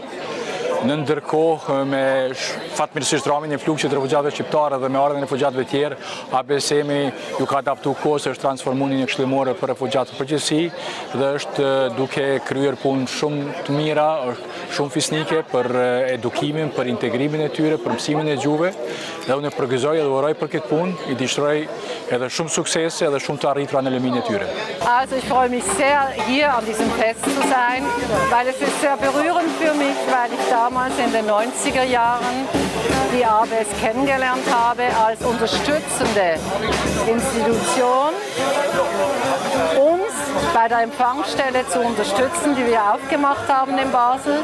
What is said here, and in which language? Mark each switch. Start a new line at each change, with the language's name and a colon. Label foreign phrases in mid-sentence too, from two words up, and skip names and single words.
Albanian: Në ndërkohë, me fatmirësisht ramin e flukshit të refugjatëve shqiptarë dhe me ardhen e refugjatëve tjerë, ABSM-i ju ka adaptuar kohës, është transformuar në një këshillimore për refugjatët përgjithësi dhe është duke kryer punë shumë të mira, shumë fisnike për edukimin, për integrimin e tyre, për mësimin e gjuhëve, dhe unë përgëzoj dhe uroj për këtë punë, i dëshiroj edhe shumë suksese edhe shumë të arritura në lëmin e tyre.
German: Also ich freue mich sehr, hier an diesem Fest zu sein, weil es ist sehr berührend für mich, weil ich damals in den 90er Jahren die ABS kennengelernt habe als unterstützende Institution, uns bei der Empfangsstelle zu unterstützen, die wir aufgemacht haben in Basel.